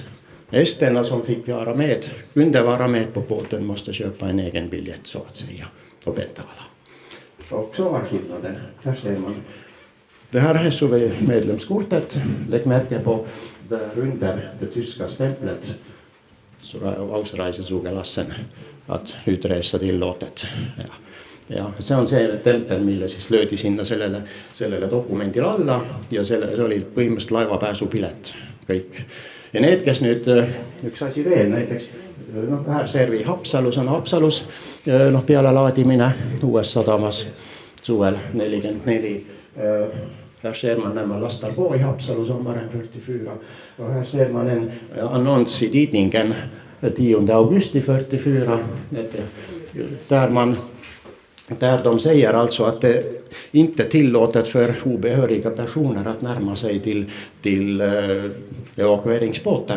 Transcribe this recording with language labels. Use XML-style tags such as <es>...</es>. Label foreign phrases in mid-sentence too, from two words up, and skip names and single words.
<sv>Esterna som fick vara med, kunde vara med på båten, måste köpa en egen biljett så att säga och betala. Och så var skillnaden. Här ser man. Det här är SOV-medlemskortet. Lägg märke på där under det tyska stämplet. Så ausreisesugelassen att utresa tillåtet.</sv> <et>Ja see on see tempel, mille siis löödi sinna sellele dokumendile alla ja see oli põhimõtteliselt laevapääsupilet kõik. Ja need, kes nüüd, üks asi veel, näiteks</et> <sv>här ser vi</sv> <et>Haapsalus on Haapsalus peale laadimine uues sadamas suvel 44.</et> <sv>Här ser man när man lastar på i Haapsalu sommaren 44. Och här ser man en annons i tidningen 10 augusti 44. Där de säger alltså att det inte är tillåtet för obehöriga personer att närma sig till evakueringsbåten.</sv>